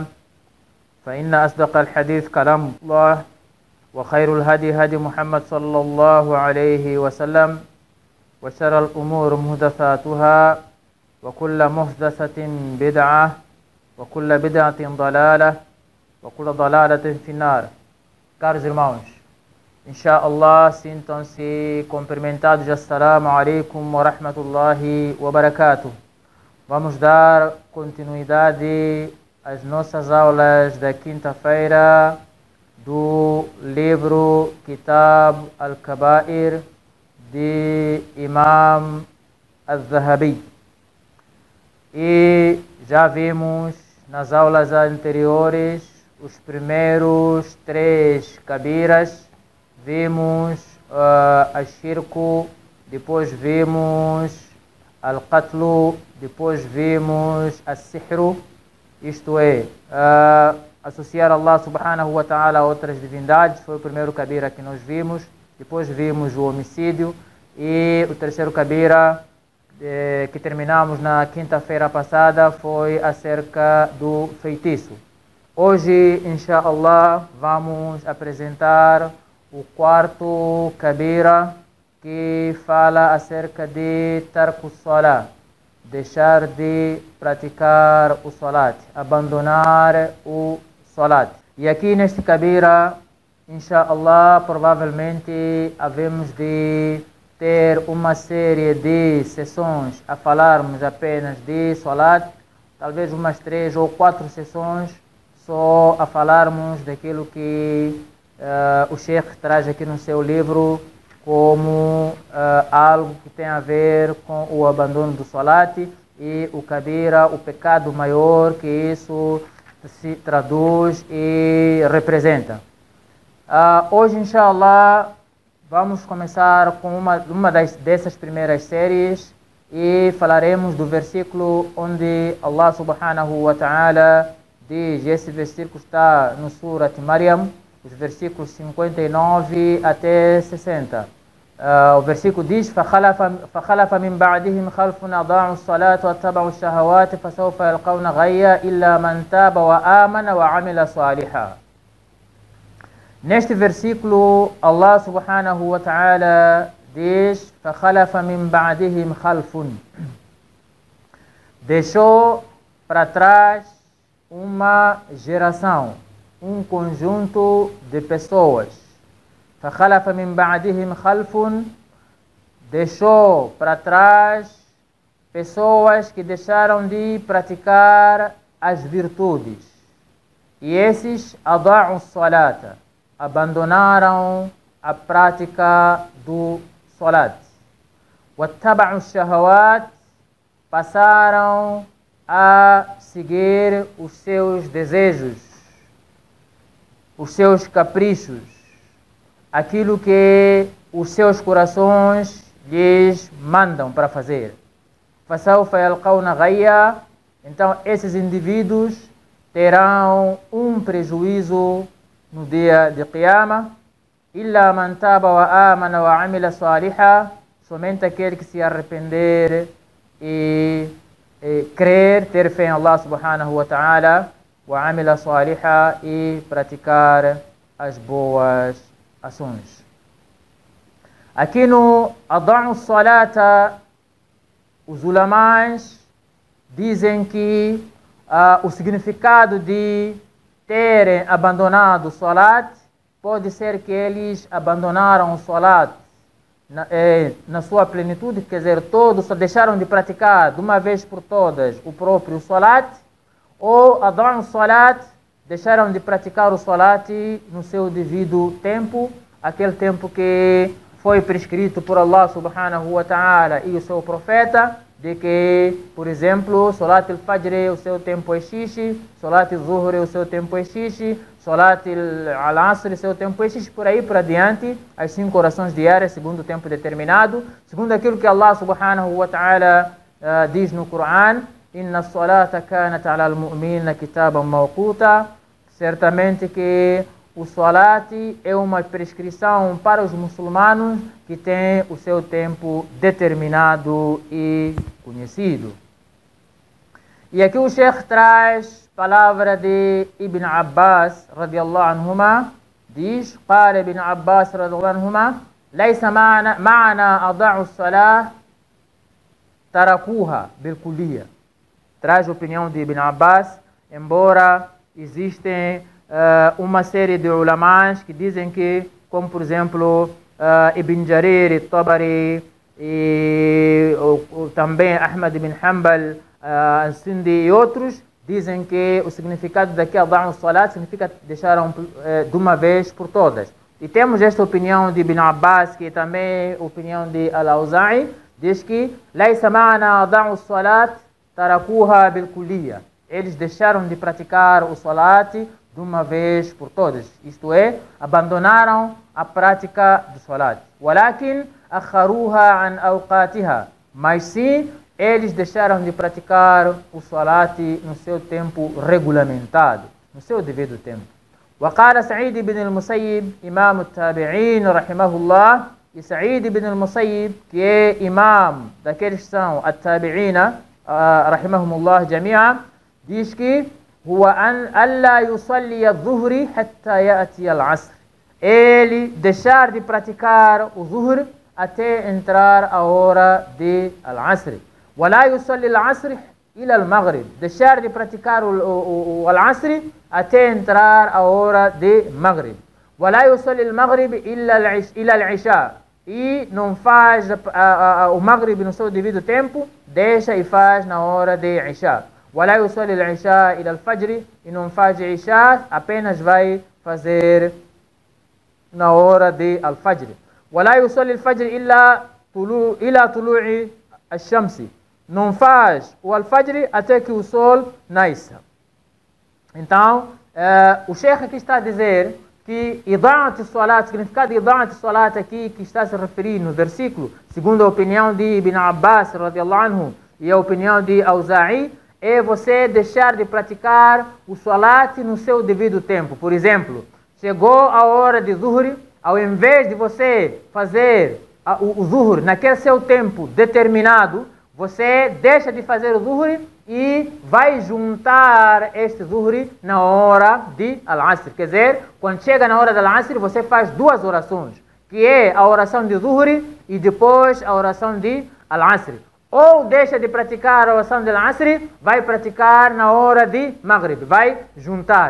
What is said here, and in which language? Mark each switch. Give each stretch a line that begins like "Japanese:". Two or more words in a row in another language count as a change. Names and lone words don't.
Arabic: فإن أصدق الحديث كلام الله، وخير الهدي هدي محمد صلى الله عليه وسلم، وشر الأمور محدثاتها، وكل محدثة بدعة، وكل بدعة ضلالة، وكل ضلالة في النار.
Portuguese: Caros irmãos, inshallah, sintam-se cumprimentados.
Arabic: السلام عليكم ورحمة الله وبركاته.
Portuguese: Vamos dar continuidade às nossas aulas da quinta-feira do livro Kitab al-Kaba'ir de Imam al-Zahabi. E já vimos nas aulas anteriores os primeiros 3 kabiras. Vimos al-Shirku, depois vimos al-Qatlu, depois vimos al-Sihru, isto é, associar
Arabic: الله سبحانه وتعالى
Portuguese: a outras divindades. Foi o primeiro kabira que nós vimos. Depois vimos o homicídio e o terceiro kabira que terminamos na quinta-feira passada foi acerca do feitiço. Hoje, inshallah, vamos apresentar o quarto kabira, que fala acerca de
Arabic: ترك الصلاة,
Portuguese: deixar de praticar o salat, abandonar o salat. E aqui neste kabira, inshallah, provavelmente havemos de ter uma série de sessões a falarmos apenas de salat, talvez umas 3 ou 4 sessões só a falarmos daquilo que o Sheikh traz aqui no seu livro como algo que tem a ver com o abandono do salat e o kabira, o pecado maior que isso se traduz e representa. Hoje, inshallah, vamos começar com uma dessas primeiras séries e falaremos do versículo onde
Arabic: الله سبحانه وتعالى
Portuguese: diz. Esse versículo está no Surat Maryam, os versículos 59 até 60. O versículo diz:
Arabic: فَخَلَفَ مِنْ بَعْدِهِمْ خَلْفٌ أَضَاعُوا الصَّلَاةَ وَاتَّبَعُوا الشَّهَوَاتِ فَسَوْفَ يَلْقَوْنَ غَيًّا إِلَّا مَنْ تَابَ وَآمَنَ وَعَمِلَ صَالِحًا.
Portuguese: Neste versículo,
Arabic: الله سبحانه وتعالى diz: فَخَلَفَ مِنْ بَعْدِهِمْ خَلْفٌ.
Portuguese: Deixou para trás uma geração, um conjunto de pessoas.
Arabic: فَخَلَفَ مِنْ بَعْدِهِمْ خَلْفٌ.
Portuguese: Deixou para trás pessoas que deixaram de praticar as virtudes. E esses
Arabic: أضاعوا الصلاة,
Portuguese: abandonaram a prática do salat.
Arabic: وَاتَّبَعُوا الشَّهَوَاتِ,
Portuguese: passaram a seguir os seus desejos, os seus caprichos, aquilo que os seus corações lhes mandam para fazer.
Arabic: فَسَوْفَ يَلْقَوْنَ غَيًّا.
Portuguese: Então esses indivíduos terão um prejuízo no dia de Qiyamah.
Arabic: إِلَّا مَنْ تَابَ وَآمَنَ وَعَمِلَ صَالِحًا.
Portuguese: Somente aquele que se arrepender e crer, ter fé em
Arabic: الله سبحانه وتعالى, وَعَمِلَ صَالِحًا,
Portuguese: e praticar as boas ações. Aqui no
Arabic: أَضَعُوا الصَّلَاةَ,
Portuguese: os ulamãs dizem que o significado de terem abandonado o salat pode ser que eles abandonaram o salat na sua plenitude, quer dizer, todos deixaram de praticar de uma vez por todas o próprio salat, ou
Arabic: أداء صلاة,
Portuguese: deixaram de praticar o salat no seu devido tempo, aquele tempo que foi prescrito por
Arabic: الله سبحانه وتعالى
Portuguese: e o seu profeta, de que, por exemplo, Salat al-Fajr, o seu tempo é X, Salat al-Zuhr, o seu tempo é X, Salat al-Asr, o seu tempo é X, por aí por adiante, as 5 orações diárias, segundo o tempo determinado, segundo aquilo que
Arabic: الله سبحانه وتعالى
Portuguese: diz no Coran,
Arabic: إن الصلاة كانت على المؤمنين كتابا موقوتا,
Portuguese: certamente que o salat é uma prescrição para os muçulmanos que tem o seu tempo determinado e conhecido. E aqui o Sheikh traz palavra de Ibn Abbas,
Arabic: رضي الله عنهما, diz, قال Ibn Abbas, رضي الله عنهما, ليس معنى أضاعوا الصلاة تركوها بالكلية.
Portuguese: Traz a opinião de Ibn Abbas, embora existem uma série de ulamás que dizem que, como por exemplo Ibn Jarir, Tabari e também Ahmad ibn Hanbal, Sindi e outros, dizem que o significado daqui
Arabic: أداء صلاة
Portuguese: significa deixaram de uma vez por todas. E temos esta opinião de Ibn Abbas, que é também a opinião de Al-Awza'i, diz que
Arabic: ليس معنى أداء صلاة تركوها بالكلية.
Portuguese: Eles deixaram de praticar o salat de uma vez por todas, isto é, abandonaram a prática do salat.
Arabic: ولكن أخروها عن أوقاتها,
Portuguese: mas sim, eles deixaram de praticar o salat no seu tempo regulamentado, no seu devido tempo.
Arabic: وقال سعيد بن المسيب إمام التابعين رحمه الله, e Sa'id ibn al-Musayyib,
Portuguese: que é imam daqueles que são
Arabic: التابعين رحمهم الله جميعا,
Portuguese: diz que
Arabic: هو أن لا يصلي الظهر حتى يأتي العصر.
Portuguese: Ele deixar de praticar o zuhr até entrar a hora de al-'asr.
Arabic: ولا يصلي العصر إلى المغرب.
Portuguese: Deixar de praticar o al-'asr até entrar a hora de maghrib.
Arabic: ولا يصلي المغرب إلى العشاء.
Portuguese: E não faz o maghrib no seu devido tempo, deixa e faz na hora de isha.
Arabic: ولا يصلي العشاء إلى الفجر,
Portuguese: e não faz isha, apenas vai fazer na hora de al-fajr.
Arabic: ولا يصلي الفجر إلى طلوع الشمس,
Portuguese: não faz o al-fajr até que o sol nasça. Então, o Sheikh aqui está a dizer que
Arabic: إضاعة الصلاة,
Portuguese: o significado de
Arabic: إضاعة الصلاة
Portuguese: aqui que está a se referir no versículo, segundo a opinião de Ibn Abbas
Arabic: رضي الله عنه
Portuguese: e a opinião de Awza'i, é você deixar de praticar o salat no seu devido tempo. Por exemplo, chegou a hora de zuhr, ao invés de você fazer o zuhr naquele seu tempo determinado, você deixa de fazer o zuhr e vai juntar este zuhr na hora de al-asr. Quer dizer, quando chega na hora de al-asr, você faz 2 orações, que é a oração de zuhr e depois a oração de al-asr. Ou deixa de praticar a oração de al-asr, vai praticar na hora de maghrib, vai juntar.